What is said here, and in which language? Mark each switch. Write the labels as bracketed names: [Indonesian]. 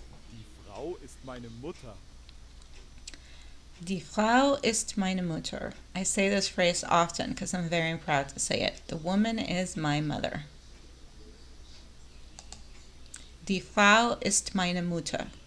[German] Die Frau ist meine Mutter. Die Frau ist meine Mutter. [English] I say this phrase often because I'm very proud to say it. The woman is my mother. [German] Die Frau ist meine Mutter.